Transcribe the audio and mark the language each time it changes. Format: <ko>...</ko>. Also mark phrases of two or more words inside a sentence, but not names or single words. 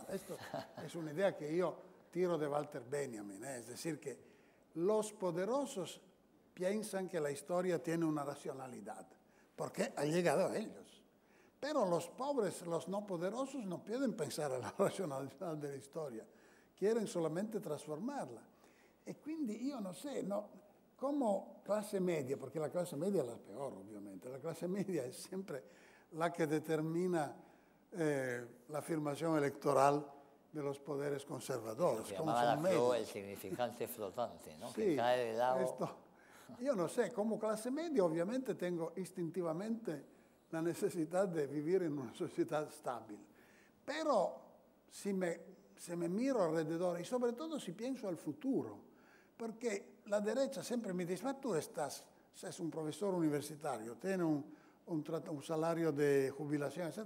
<es>Esto es una idea que yo tiro de Walter Benjamin, es decir, que los poderosos piensan que la historia tiene una racionalidad, porque ha llegado a ellos. Pero los pobres, los no poderosos, no pueden pensar en la racionalidad de la historia, quieren solamente trasformarla.</es> <it>E quindi io non so, come classe media, perché la classe media è la peor, ovviamente, la classe media è sempre</it> <es>la que determina la afirmación electoral de los poderes conservadores. Lo que llamaba la FLO el significante flotante, ¿no? Sí, que cae de lado.</es> <it>Io non so, come classe media ovviamente</it> <es>tengo istintivamente la necesidad de vivir en una sociedad stabile. Pero si me miro alrededor y sobre todo si pienso al futuro, porque la derecha siempre me dice, ma tú estás un profesor universitario, tienes un salario de jubilación, etc.</es>